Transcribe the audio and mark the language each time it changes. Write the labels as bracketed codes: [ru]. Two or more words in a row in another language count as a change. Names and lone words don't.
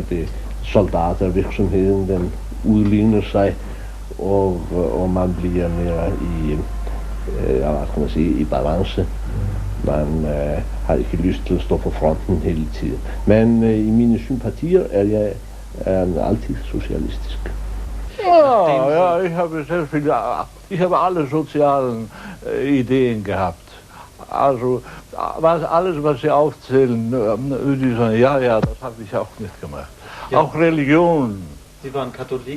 [da] Det soldatervirksomheden, den udligner sig, og man bliver mere i balance. Man har ikke lyst til at stå på fronten hele tiden. Men i mine sympatier er jeg altid socialistisk. [de] Ja, ich habe alle sozialen Ideen gehabt. Also alles, was Sie aufzählen, würde ich sagen, ja, das habe ich auch mitgemacht. Ja. Auch Religion. Sie waren Katholik.